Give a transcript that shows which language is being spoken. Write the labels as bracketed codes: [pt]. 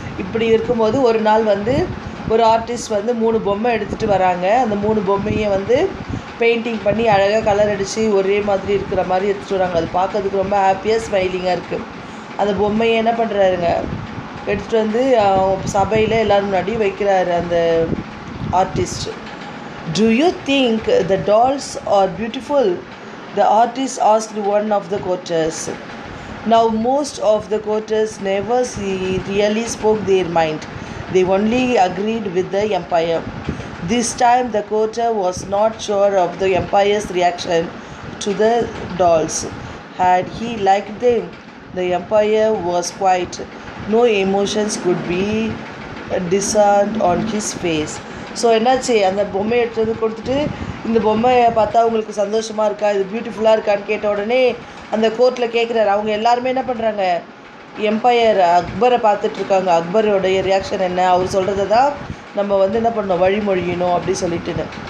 [ta] இப்படி இருக்கும்போது ஒரு நாள் ஒரு ஆர்டிஸ்ட் 3 பொம்மை எடுத்துகிட்டு வராங்க. அந்த 3 பொம்மையை பெயிண்டிங் பண்ணி அழகாக கலர் அடித்து ஒரே மாதிரி இருக்கிற மாதிரி எடுத்துகிட்டு வராங்க. அது பார்க்கறதுக்கு ரொம்ப ஹாப்பியாக ஸ்மைலிங்காக இருக்குது. அந்த பொம்மையை என்ன பண்ணுறாருங்க, எடுத்துகிட்டு வந்து சபையில் எல்லோரும் முன்னாடி வைக்கிறாரு அந்த artist. [en] Do you think the dolls are beautiful? The artist asked one of the courtiers. Now most of the courtiers never really spoke their mind. They only agreed with the empire. This time the courtier was not sure of the empire's reaction to the dolls. Had he liked them? The empire was quiet. No emotions could be discerned on his face. [ta] So என்னாச்சு, அந்த பொம்மையை எடுத்து வந்து கொடுத்துட்டு இந்த பொம்மையை பார்த்தா உங்களுக்கு சந்தோஷமாக இருக்கா, இது பியூட்டிஃபுல்லாக இருக்கான்னு கேட்ட உடனே அந்த கோர்ட்டில் கேட்குறாரு. அவங்க எல்லாருமே என்ன பண்ணுறாங்க, எம்பையர் அக்பரை பார்த்துட்ருக்காங்க. அக்பரோடைய ரியாக்ஷன் என்ன, அவர் சொல்கிறத தான் நம்ம வந்து என்ன பண்ணணும், வழிமொழியணும் அப்படி சொல்லிட்டுன்னு.